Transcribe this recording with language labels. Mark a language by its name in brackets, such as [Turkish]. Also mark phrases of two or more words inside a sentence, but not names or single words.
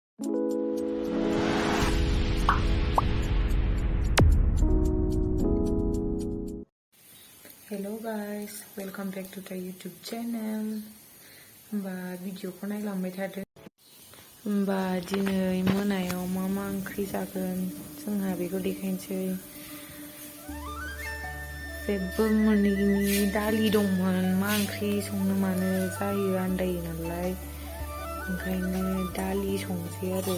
[English] Hello guys, welcome back to the YouTube channel. [Bodo] भिडिअखौ नायलांबाय थादो। दिनै मोनायाव मा ओंख्रि जागोन जोंहा बेखौ देखायनोसै। जेबो मोनैनि दालि दंमोन, मा ओंख्रि संनो मानो जायो आन्दायो नालाय, ओंखायनो दालि संसै आरो।